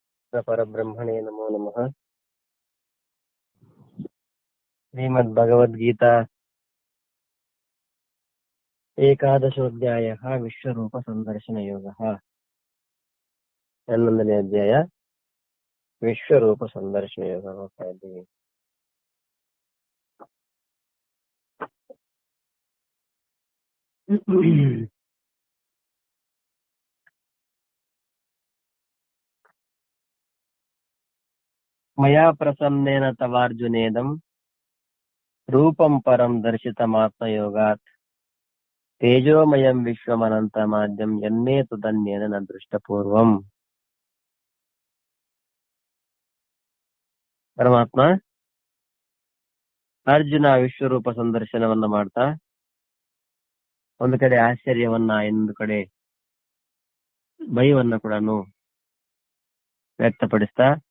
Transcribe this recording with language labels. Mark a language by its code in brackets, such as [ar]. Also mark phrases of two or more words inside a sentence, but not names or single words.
[sa] परब्रह्मणे नमो नमः। श्रीमद्भगवद्गीता एकादशोऽध्यायः विश्वरूपसन्दर्शनयोगः। [kn] 11ನೇ ಅಧ್ಯಾಯ ವಿಶ್ವರೂಪ ಸಂದರ್ಶನ ಯೋಗ ಹೋಗ್ತಾ ಇದ್ದೀವಿ. [sa] ಮಯಾ ಪ್ರಸನ್ನೇನ ತವಾರ್ಜುನೇದಂ ರೂಪಂ ಪರಂ ದರ್ಶಿತಮಾತ್ಮಯೋಗಾತ್ ತೇಜೋಮಯಂ ವಿಶ್ವಮನಂತಮಾದ್ಯಂ ಯನ್ಮೇ ತದನ್ಯೇನ ನ ದೃಷ್ಟಪೂರ್ವಂ. [kn] ಪರಮಾತ್ಮ ಅರ್ಜುನ ವಿಶ್ವರೂಪ ಸಂದರ್ಶನವನ್ನ ಮಾಡ್ತಾ ಒಂದು ಕಡೆ ಆಶ್ಚರ್ಯವನ್ನ, ಇನ್ನೊಂದು ಕಡೆ ಭಯವನ್ನ ಕೂಡ ವ್ಯಕ್ತಪಡಿಸ್ತಾ